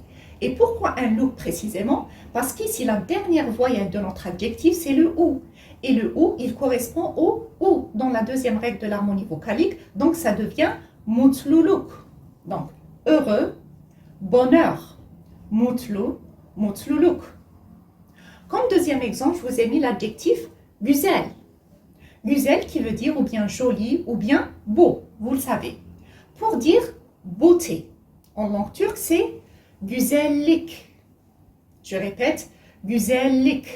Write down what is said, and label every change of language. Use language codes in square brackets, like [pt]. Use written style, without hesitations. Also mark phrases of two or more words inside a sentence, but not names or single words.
[fr] Et pourquoi un look précisément? Parce qu'ici, la dernière voyelle de notre adjectif, c'est le ou. Et le ou, il correspond au ou dans la deuxième règle de l'harmonie vocalique. Donc, ça devient mutluluk. Donc, heureux, bonheur, [tr] mutlu, mutluluk. [fr] Comme deuxième exemple, je vous ai mis l'adjectif güzel. Güzel qui veut dire ou bien joli ou bien beau, vous le savez. Pour dire beauté, en langue turque, c'est güzellik. Je répète, güzellik.